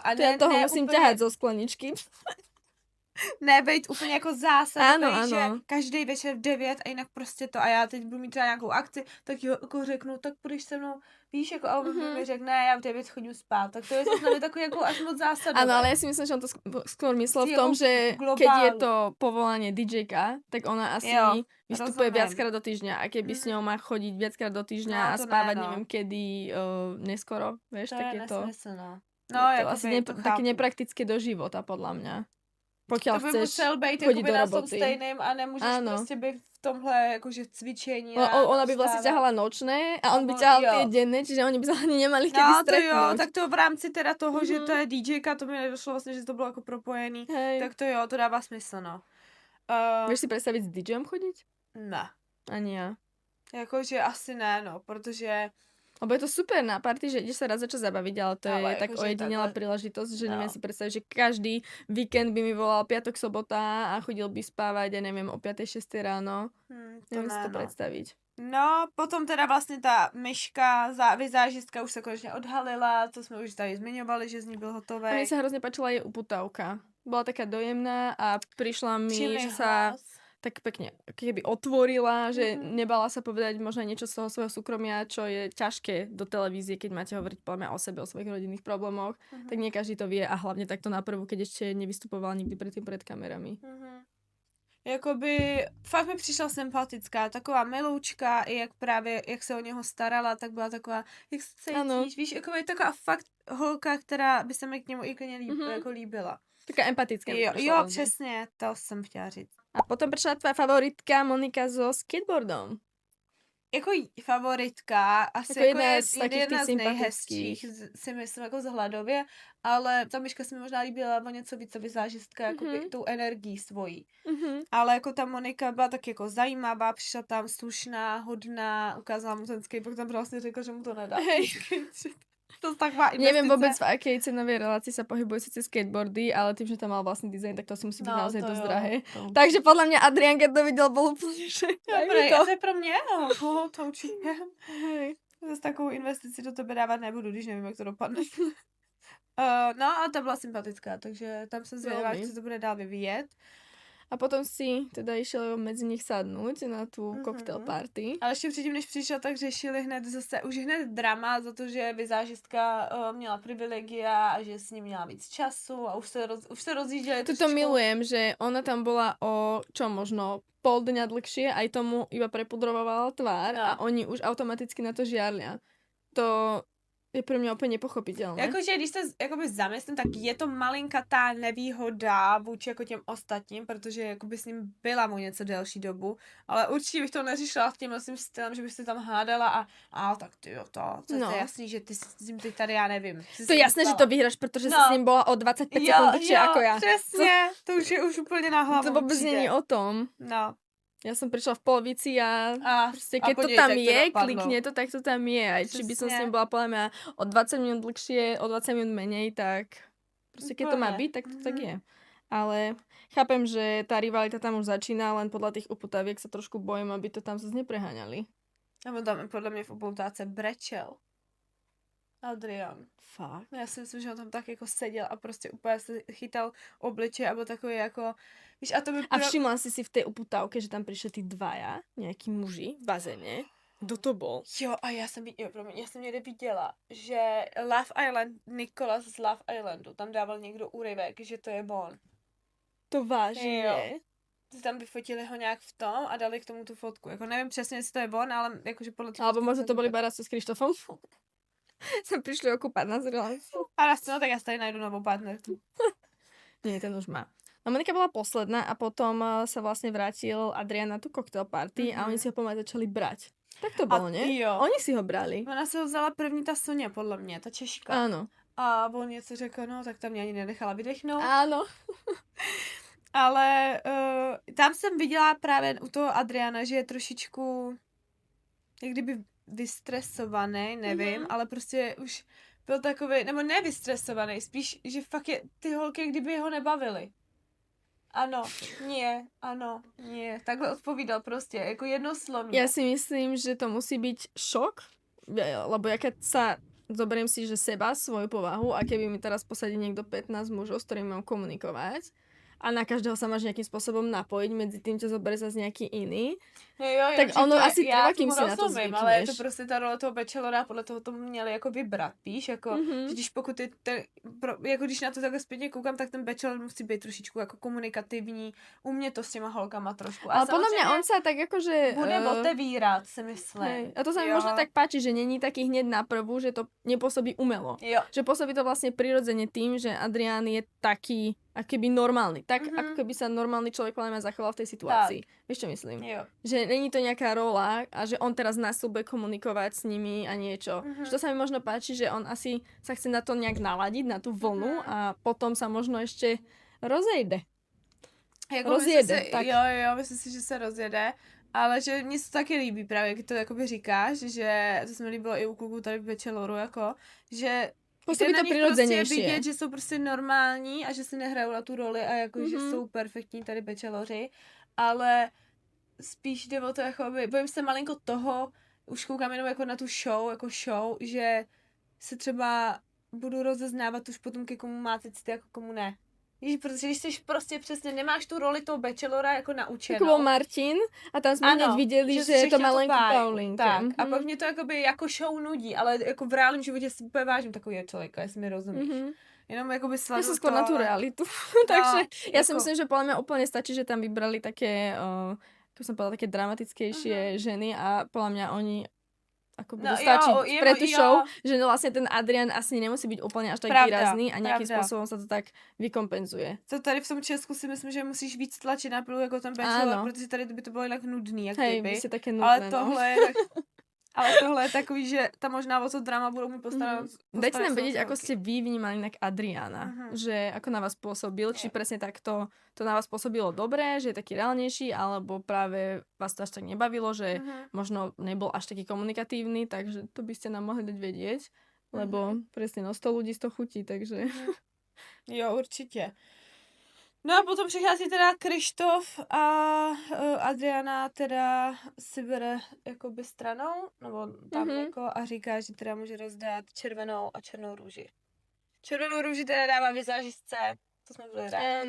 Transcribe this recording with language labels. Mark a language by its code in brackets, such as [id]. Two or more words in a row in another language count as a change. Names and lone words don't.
[cs] To ja toho musím úplně, [sk] ťahať zo skleničky. [cs] nebejt úplně jako zásadový, Ano, že ano. každý večer v 9 a jinak prostě to a já teď budu mít třeba nějakou akci, tak jo, jako řeknu, tak půjdeš se mnou, víš, jako a on mi řekne, já v 9 chodím spát, tak to je zase takový jako až moc zásadové. [sk] Áno, ale ja si myslím, že on to skôr myslel v tom, Ako že globálu. keď je to povolanie DJ-ka, tak ona asi [cs] Jo, [sk] vystupuje rozumiem. viackrát do týždňa a keby s ňou má chodiť viackrát do týždňa [cs] No, [sk] a to spávať [cs] ne, no. [sk] neviem kedy neskoro, vieš, to tak je [cs] je to, nesmysl, no. [sk] je [cs] No, to jakoby, asi [sk] to také [cs] chápu. [sk] nepraktické do života, podľa mňa. Pokiaľ [cs] To by [sk] chceš [cs] musel být [sk] chodit [cs] jakoby [sk] do [cs] na tom [sk] roboty. [cs] stejným a nemůžeš [sk] Áno. [cs] prostě být v tomhle jakože cvičení. [sk] Ona by vlastne ťahala nočné a on by [cs] No, [sk] ťahal [cs] jo. [sk] tie denné, čiže oni by sa ani nemali kedy [cs] No to [sk] stretnúť. [cs] jo, tak to v rámci teda toho, že Mhm. to je DJka, to mi nedošlo vlastně, že to bylo jako propojený. [sk] Hej. [cs] Tak to jo, to dává smysl, no. [sk] Vieš si predstaviť s DJom chodiť? [cs] Ne. [sk] Ani ja. [cs] Jakože asi ne, no, protože [sk] Lebo je to super na party, že ideš sa raz za čas zabaviť, ale to [cs] Ale [sk] je tak akože ojedinelá [cs] takhle- [sk] príležitosť, že neviem [cs] No. [sk] si predstaviť, že každý víkend by mi volal piatok, sobota a chodil by spávať, ja neviem, o 5-6 ráno. [cs] to [sk] Neviem si [cs] ne, to no. [sk] predstaviť. [cs] No, potom teda vlastně ta myška, vizážistka už se konečně odhalila, to jsme už tady zmiňovali, že z ní byl [sk] A [cs] hotový. [sk] mne sa hrozne páčila jej uputávka. Bola taká dojemná a prišla mi, [cs] Čilý [sk] že sa [cs] hlas. [sk] tak pekne keby otvorila, že Mhm. nebala sa povedať možno niečo z toho svojho súkromia, čo je ťažké do televízie, keď máte hovoriť podľa mňa o sebe, o svojich rodinných problémoch. Mhm. Tak nie každý to vie a hlavne takto naprvu, keď ešte nevystupoval nikdy predtým pred kamerami. [cs] Jakoby fakt mi přišla sympatická, taková miloučka, i jak právě, jak se o něho starala, tak byla taková, jak se Ano. cítíš, víš, jakoby taková fakt holka, která by se mi k němu i klidně Mhm. jako líbila. [sk] Taká empatická. mi [cs] Jo, [sk] prišla [cs] jo, [sk] ozaj. [cs] přesně, to jsem chtěla říct. [sk] A potom prišla tvoja favoritka Monika so skateboardom. [cs] Jako favoritka, asi Jako jako jedna je [sk] z takých [cs] jedna těch z nejhezčích, [sk] sympatických. [cs] si myslím, jako vzhledově, ale ta myška se mi možná líbila o něco více vizážistka, jako Mhm. tou energií svojí. Mhm. Ale jako ta Monika byla tak jako zajímavá, přišla tam slušná, hodná, ukázala mu ten skateboard, tam vlastně řekl, že mu to nedá. [sk] Hej. [cs] To taková investice. [sk] Neviem vôbec, v akej cenovej relácii sa pohybujú síce skateboardy, ale tým, že tam mal vlastný dizajn, tak to si musí byť naozaj to dosť [cs] jo, [sk] drahé. [cs] to- [sk] Takže podľa mňa Adrian, keď to videl, bol úplne, že daj mi [cs] Dobré, [sk] to. [cs] to je pro mě, no, to určitě. [sk] Hej. [cs] Zase takovou investici do tebe dávat nebudu, když nevím, jak to dopadne. No a ta byla sympatická, takže tam jsem zvědavá, Velmi. jak se to bude dál vyvíjet. [sk] A potom si teda išiel medzi nich sadnúť na tú Mhm. [en] cocktail party. [cs] Ale ještě předtím, než přišel, tak řešili už hned drama za to, že vizážistka měla privilegia a že s ním měla víc času a už se rozjížděli. [sk] Toto milujem, že ona tam bola o čo možno pol dňa dlhšie, aj tomu iba prepudrovala tvár [cs] No. [sk] a oni už automaticky na to žiarlia. [cs] To je pro mě úplně nepochopitelné. Jakože když se jakoby zamyslím, tak je to malinkatá nevýhoda vůči jako těm ostatním, protože jakoby s ním byla mu něco delší dobu, ale určitě bych to neřešila v tímhle svým stylem, že bych se tam hádala a tak ty jo, to No. je jasný, že ty s ním teď tady, já nevím. [sk] To je jasné, že to vyhráš, protože [cs] No. [sk] si s ním bola o 25 sekúnd dlhšie ako ja. [cs] přesně, to už je už úplně na hlavu. [sk] To vôbec [cs] přijde. není o tom. No, [sk] Ja som prišla v polovici a proste keď to [cs] podívejte, [sk] tam [cs] jak to [sk] je, [cs] dopadlo. [sk] klikne to, tak to tam je. Aj či by som s [cs] Přesně. [sk] ním bola podľa mňa o 20 minút dlhšie, o 20 minút menej, tak proste keď to má Úplne. byť, tak to tak je. Ale chápem, že tá rivalita tam už začína, len podľa tých uputaviek sa trošku bojím, aby to tam zase nepreháňali. [cs] Nebo tam podle mě v upoutáce brečel. Adrian. Fakt. Já si myslím, že on tam tak jako seděl a prostě úplně se chytal obličej, alebo takový jako, víš, a to by... [sk] A všimla si v tej uputávke, že tam prišli tí dvaja, nejakí muži v bazéne. Kto to bol? [cs] Jo, a já jsem někde viděla, že Love Island, Nikolas z Love Islandu, tam dával někdo úryvek, že to je on. [sk] To vážne? [cs] Jo. Tam vyfotili ho nějak v tom a dali k tomu tu fotku. Jako nevím přesně, jestli to je on, ale jakože podle těch... [sk] Alebo možno to boli Barasto s Krištofom. Sem prišli okúpať na zreláciu. [cs] A raz no, tak já si tady najdu novou partnerku. [sk] Nie, ten už má. No Monika bola posledná a potom sa vlastne vrátil Adrian na tú cocktail party a oni si ho pomaly začali brať. Tak to bolo, nie? [cs] Jo. [sk] Oni si ho brali. [cs] Ona se ho vzala první ta Sonja, podle mě, ta Češka. [sk] Áno. [cs] A on něco řekl, no, tak tam mě ani nenechala vydechnout. [sk] Áno. [cs] Ale tam jsem viděla právě u toho Adriana, že je trošičku jak kdyby vystresovaný, nevím, ale prostě už byl takový, nebo nevystresovaný, spíš, že fakt je, ty holky jak kdyby ho nebavily. [sk] Ano, nie. [cs] Takhle odpovídal prostě, jako jednoslovně. [sk] Ja si myslím, že to musí byť šok, lebo ja keď sa zoberiem si, že seba, svoju povahu a keby mi teraz posadí niekto 15 mužov, s ktorými mám komunikovať a na každého sa máš nejakým spôsobom napojiť, medzi tým ťa zoberie zase nejaký iný. [cs] No jo, [sk] Tak ono asi trvá, kým si na to [cs] rozumím, ale je to [sk] zvykneš. [cs] prostě ta role toho bachelora, podle toho to měli jako vybrat, víš, jako, že když pokud je jako když na to takhle zpětně koukám, tak ten bachelor musí být trošičku jako komunikativní, umět to s těma holkama trošku. [sk] Ale podľa mňa on sa tak akože... [cs] bude otevírat, si myslím. [sk] Hej. A to sa mi [cs] Jo. [sk] možno tak páči, že není taký hneď na prvú, že to nepôsobí umelo. [cs] Jo. [sk] Že pôsobí to vlastne prirodzene tým, že Adrián je taký akoby normálny. Tak, ako keby sa normálny človek podľa mňa zachoval v tej situácii. Vieš, čo myslím? Jo. Že není to nejaká rola a že on teraz nás bude komunikovať s nimi a niečo. Že to sa mi možno páči, že on asi sa chce na to nejak naladiť, na tú vlnu a potom sa možno ešte rozejde. [cs] Jako Rozjede, [sk] myslím si, [cs] tak. Jo, myslím si, že se rozjede, ale že mně se to taky líbí právě, jak to jakoby říkáš, že to se mi líbilo i u kluků tady v Bacheloru, jako, že [sk] Působí [cs] na [sk] to [cs] nich prostě [sk] prirodzenejšie. [cs] vidět, že jsou prostě normální a že si nehrajou na tu roli a jako, že jsou perfektní tady Bacheloři, ale spíš jde o to, jakoby, bojím se malinko toho, už koukám jenom jako na tu show, že se třeba budu rozeznávat už potom, ke komu máte city, jako komu ne. Víš, protože když jsi prostě přesně, nemáš tu roli toho bachelora jako naučenou. [sk] Ako bol Martin a tam sme hneď videli, že to má len Paulinke. [cs] Tak, a pak mě to jakoby jako show nudí, ale jako v reálném životě si úplně vážím takového člověka, jestli mi rozumíš. Jenom jakoby [sk] Ja [cs] sleduju [sk] som skôr na tú realitu. Takže ja si myslím, že podľa mňa úplne stačí, že tam vybrali také, ako som povedala, také dramatickejšie ženy a podľa mňa oni ako budú stačiť pre tú show, že vlastne ten Adrian asi nemusí byť úplne až tak výrazný a nejakým spôsobom sa to tak vykompenzuje. [cs] To tady v tom Česku si myslím, že musíš víc tlačit na pilu jako ten bachelor, protože tady by to bylo jinak nudný, jak [sk] hej, [cs] kdyby. [sk] Hej, by také nudné, [cs] Ale tohle je takový, že tam možná o to drama budou mi postarat. [sk] Dajte nám vedieť, ako ste vy vnímali inak Adriana. Že ako na vás pôsobil, či presne takto to na vás pôsobilo dobre, že je taký reálnejší, alebo práve vás to až tak nebavilo, že možno nebol až taký komunikatívny, takže to by ste nám mohli dať vedieť, lebo presne 100 ľudí 100 chutí, takže... [cs] Jo, určitě. No a potom přichází teda Krištof a Adriana teda si bere jakoby stranou, nebo tam jako a říká, že teda může rozdát červenou a černou růži. Červenou růži teda dává vizážistce, to jsme byli rádi.